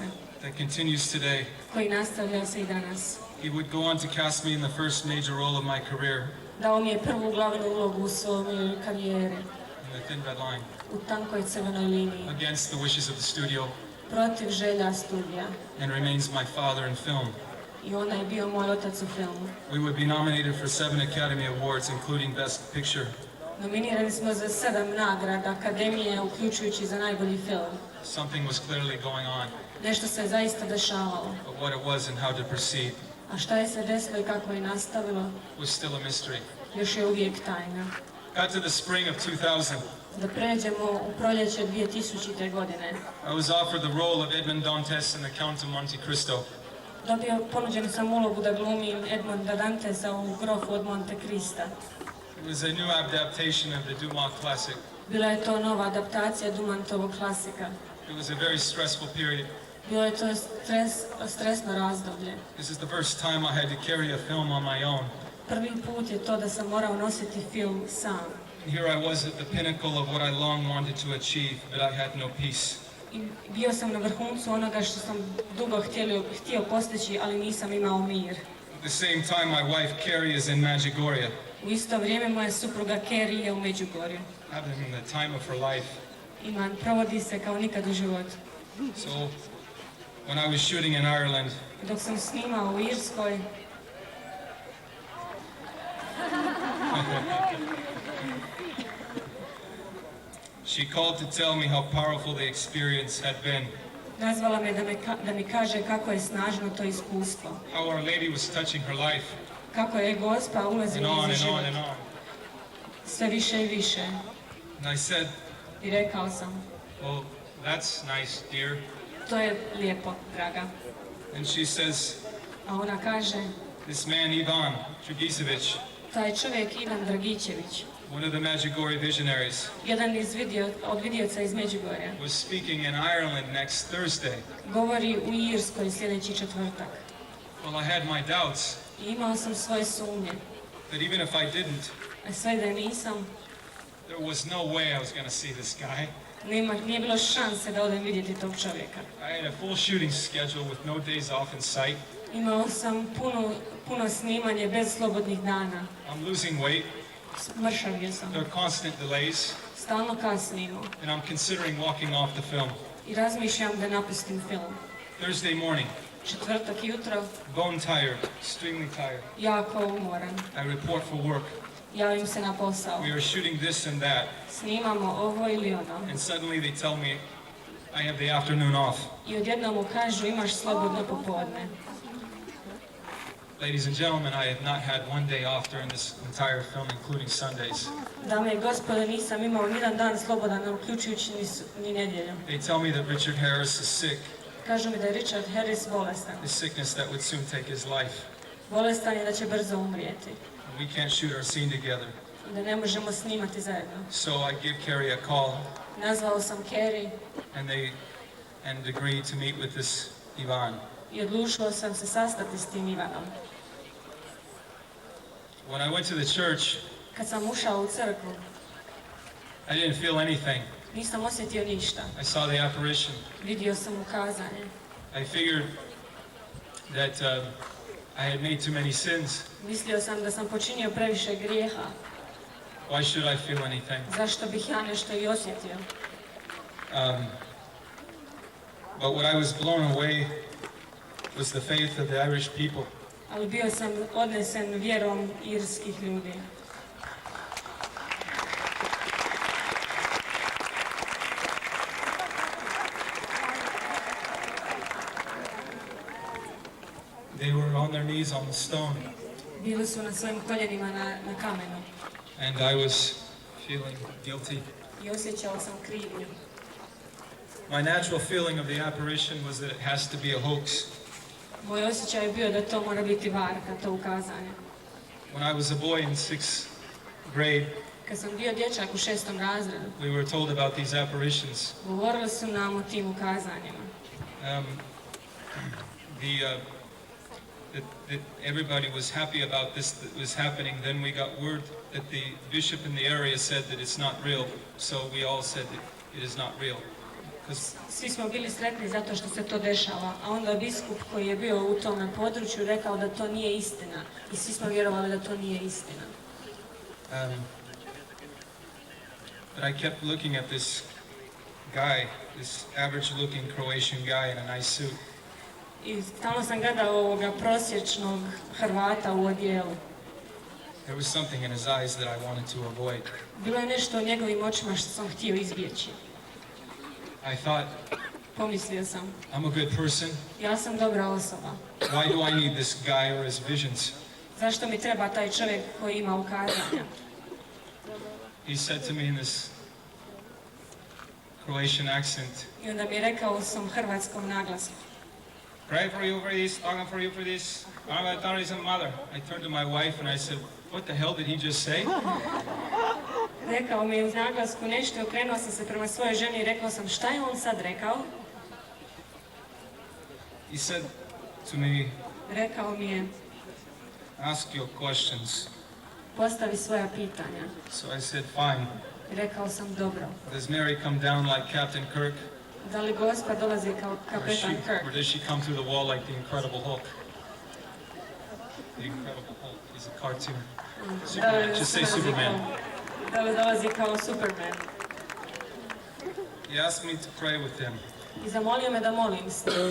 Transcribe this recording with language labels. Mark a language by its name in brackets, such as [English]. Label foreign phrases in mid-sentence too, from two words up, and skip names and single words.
[English] That continues today. [Croatian] koji nastavlja se i danas. [English] He would go on to cast me in the first major role of my career, [Croatian] Dao mi je prvu glavnu ulogu u svojoj karijeri, [English] in The Thin Red Line, [Croatian] u tankoj crvenoj liniji, [English] against the wishes of the studio, [Croatian] protiv želja studija. [English] and remains my father in film. [Croatian] I ona je bio moj otac u filmu. [English] We would be nominated for 7 Academy Awards, including Best Picture. [Croatian] Nominirani smo za 7 nagrada Akademije, uključujući za najbolji film. [English] Something was clearly going on, [Croatian] Nešto se zaista dešavalo. [English] but what it was and how to proceed [Croatian] A šta je se desilo i kako je nastavilo, [English] was still a mystery. [Croatian] još je uvijek tajna. [English] Got to the spring of 2000. [Croatian] Da pređemo u proljeće 2000. godine. [English] I was offered the role of Edmond Dantes in The Count of Monte Cristo. [Croatian] Ponuđen sam ulogu da glumim Edmonda Dantesa u Grofu od Monte Crista. [English] It was a new adaptation of the Dumas classic. [Croatian] Bila je to nova adaptacija Dumantovog klasika. [English] It was a very stressful period. [Croatian] Bilo je to stresno razdoblje. [English] This is the first time I had to carry a film on my own. [Croatian] Prvi put je to da sam morao nositi film sam. [English] And here I was at the pinnacle of what I long wanted to achieve, but I had no peace. [Croatian] I bio sam na vrhuncu onoga što sam dugo htio postići, ali nisam imao mir. [English] At the same time, my wife Kerri is in Medjugorje, [Croatian] U isto vrijeme moja supruga Kerri je u Medjugorju. [English] having the time of her life. [Croatian] Provodi se kao nikad u životu. [English] So, when I was shooting in Ireland, [Croatian] Dok sam snimao u Irskoj, [English] she called to tell me how powerful the experience had been, [Croatian] nazvala me da mi kaže kako je snažno to iskustvo. [English] how Our Lady was touching her life, [Croatian] Kako je Gospa [English] and [Croatian] ulazila [English] on [Croatian] u [English] and on [Croatian] život. [English] and on. [Croatian] Sve više i više. [English] And I said, [Croatian] I rekao sam, [English] well, that's nice, dear. [Croatian] to je lijepo, draga. [English] And she says, [Croatian] A ona kaže, [English] this man Ivan Dragicevic, [Croatian] taj čovjek Ivan Dragičević, [English] one of the Medjugorje visionaries, [Croatian] jedan od vidioca iz Međugorja, [English] was speaking in Ireland next Thursday. [Croatian] govori u Irskoj sljedeći četvrtak. [English] Well, I had my doubts [Croatian] I imao sam svoje sumnje. [English] that even if I didn't, [Croatian] A sve da nisam, [English] there was no way I was going to see this guy. [Croatian] nije bilo šanse da odem vidjeti tog čovjeka. [English] I had a full shooting schedule with no days off in sight. [Croatian] Imao sam puno snimanje bez slobodnih dana. [English] I'm losing weight. [Croatian] Mršavio sam. [English] There are constant delays, [Croatian] Stalno kasnimo. [English] and I'm considering walking off the film. [Croatian] I razmišljam da napustim film. [English] Thursday morning, [Croatian] Četvrtak jutro, [English] bone tired, extremely tired. [Croatian] jako umoran. [English] I report for work. [Croatian] Javim se na posao. [English] We are shooting this and that, [Croatian] Snimamo ovo ili ono. [English] and suddenly they tell me I have the afternoon off. [Croatian] I odjednom mu kažu imaš slobodno popodne. [English] Ladies and gentlemen, I have not had one day off during this entire film, including Sundays. [Croatian] Dame i gospode, nisam imao nijedan dan slobodan, uključujući ni nedjelju. [English] They tell me that Richard Harris is sick, [Croatian] Kažu mi da je Richard Harris bolestan. [English] a sickness that would soon take his life. [Croatian] Bolestan je da će brzo umrijeti. [English] We can't shoot our scene together. [Croatian] Da ne možemo snimati zajedno. [English] So I give Kerri a call, [Croatian] Nazvao sam Kerri [English] and agreed to meet with this Ivan. [Croatian] i odlučio sam se sastati s tim Ivanom. [English] When I went to the church, [Croatian] Kad sam ušao u crkvu, [English] I didn't feel anything. [Croatian] nisam osjetio ništa. [English] I saw the apparition. [Croatian] Vidio sam ukazanje. [English] I figured that I had made too many sins. [Croatian] Mislio sam da sam počinio previše grijeha. [English] Why should I feel anything? [Croatian] Zašto bih ja nešto i osjetio? [English] But what I was blown away was the faith of the Irish people. [Croatian] Ali bio sam odnesen vjerom irskih ljudi. [English] They were on their knees on the stone, [Croatian] Bili su na svojim koljenima na kamenu. [English] and I was feeling guilty. [Croatian] I osjećao sam krivnju. [English] My natural feeling of the apparition was that it has to be a hoax. [Croatian] Moj osjećaj je bio da to mora biti varka, to ukazanje. [English] When I was a boy in 6th grade, [Croatian] Kad sam bio dječak u 6. razredu, [English] we were told about these apparitions. [Croatian] govorili su nam o tim ukazanjima. [English] That everybody was happy about this that was happening. Then we got word that the bishop in the area said that it's not real, so we all said that it is not real. [Croatian] Svi smo bili sretni zato što se to dešava, a onda biskup koji je bio u tom području rekao da to nije istina. I svi smo vjerovali da to nije istina. [English] But I kept looking at this guy, this average-looking Croatian guy in a nice suit. [Croatian] I stalno sam gledao ovoga prosječnog Hrvata u odijelu. [English] There was something in his eyes that I wanted to avoid. [Croatian] Bilo je nešto u njegovim očima što sam htio izbjeći. [English] I thought, [Croatian] Pomislio sam, [English] I'm a good person. [Croatian] ja sam dobra osoba. [English] Why do I need this guy or his visions? [Croatian] Zašto mi treba taj čovjek koji ima ukazanja? [English] He said to me in this Croatian accent, [Croatian] I onda mi je rekao u svom hrvatskom naglasku. [English] pray for you for this, talking for you for this. I'm a terrorism mother. I turned to my wife and I said, what the hell did he just say? [Croatian] Rekao mi je uz naglasku nešto i okrenuo sam se prema svojoj ženi i rekao sam šta je on sad rekao? [English] He said to me, [Croatian] Rekao mi je [English] ask your questions. [Croatian] postavi svoja pitanja. [English] So I said, fine. [Croatian] Rekao sam dobro. [English] Does Mary come down like Captain Kirk? [Croatian] Da li Gospa dolazi kao kapetan [English] Or [Croatian] Kirk? [English] does she come through the wall like the Incredible Hulk? The Incredible Hulk is a cartoon. Superman. Just say Superman. [Croatian] Da li dolazi kao Superman? [English] He asked me to pray with him. [Croatian] I zamolio me da molim s njim.